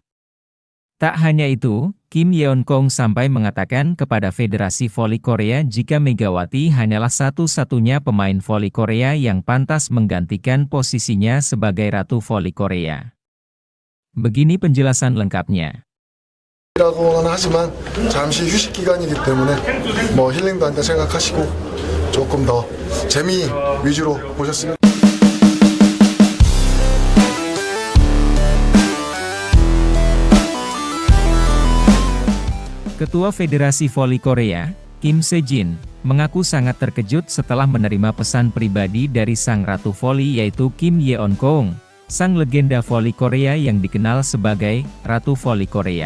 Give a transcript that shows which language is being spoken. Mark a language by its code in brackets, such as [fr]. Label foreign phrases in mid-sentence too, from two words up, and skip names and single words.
[id] Tak hanya itu, Kim Yeon-keung sampai mengatakan kepada Federasi Voli Korea jika Megawati hanyalah satu-satunya pemain voli Korea yang pantas menggantikan posisinya sebagai Ratu Voli Korea. Begini penjelasan lengkapnya. [ko] 라고는 하지만 잠시 휴식 기간이기 때문에 힐링도 한다 생각하시고 조금 더 재미 위주로 보셨으면. [id] Ketua Federasi Voli Korea, Kim Se-jin, mengaku sangat terkejut setelah menerima pesan pribadi dari sang Ratu Voli yaitu Kim Yeon-keung, sang legenda voli Korea yang dikenal sebagai Ratu Voli Korea.